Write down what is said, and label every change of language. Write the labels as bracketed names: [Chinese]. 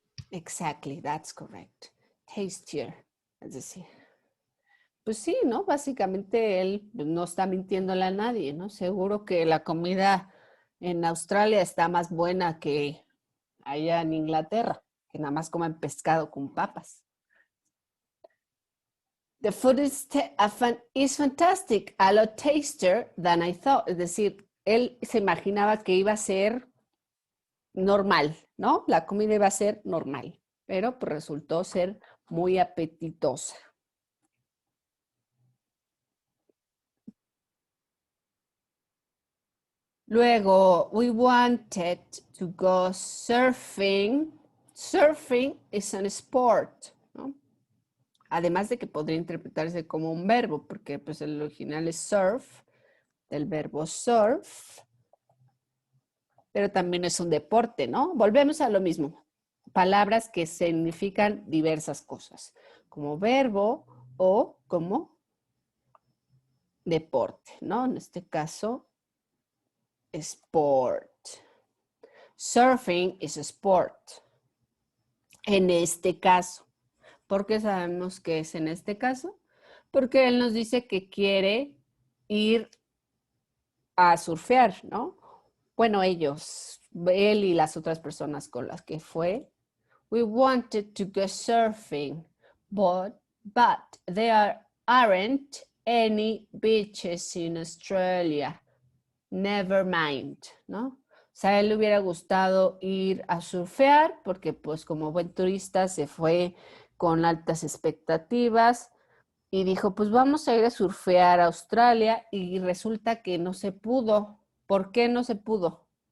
[English] Exactly, that's correct. Tastier. [Spanish] Es decir, pues sí, ¿no? Básicamente él no está mintiéndole a nadie, ¿no? Seguro que la comida en Australia está más buena que allá en Inglaterra, que nada más comen pescado con papas. [English] The food is fantastic, a lot tastier than I thought. [Spanish] Es decir, él se imaginaba que iba a ser normal, ¿no? La comida iba a ser normal, pero pues resultó ser muy apetitosa. Luego, [English] we wanted to go surfing. Surfing is an sport, [Spanish] ¿no? Además de que podría interpretarse como un verbo, porque pues el original es surf, del verbo surf, pero también es un deporte, ¿no? Volvemos a lo mismo. Palabras que significan diversas cosas, como verbo o como deporte, ¿no? En este caso, sport. [English] Surfing is a sport. [Spanish] En este caso. ¿Por qué sabemos que es en este caso? Porque él nos dice que quiere ir a surfear, ¿no? Bueno, ellos, él y las otras personas con las que fue. [English] We wanted to go surfing, but there aren't any beaches in Australia. Never mind, [Spanish] ¿no? O sea, a él le hubiera gustado ir a surfear porque pues como buen turista se fue con altas expectativas y dijo, pues vamos a ir a surfear a Australia y resulta que no se pudo. ¿Por qué no se pudo?